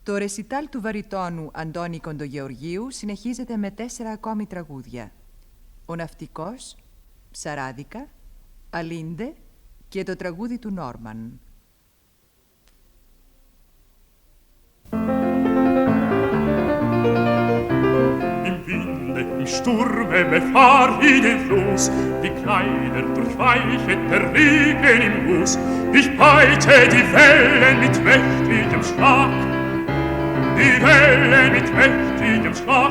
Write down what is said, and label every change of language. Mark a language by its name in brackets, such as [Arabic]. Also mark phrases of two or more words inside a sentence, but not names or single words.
[Greek] Το ρεσιτάλ του βαριτόνου Αντώνη Κοντογεωργίου συνεχίζεται με 4 ακόμη τραγούδια. Ο Ναυτικός, Ψαράδικα, Αλίντε και το τραγούδι του Νόρμαν. [German] Im Sturme befahr ich den Fluss, die Kleider durchweichend der Regen im Guss. Ich peitsche die Wellen mit mächtigem Schlag, die Wellen mit mächtigem Schlag.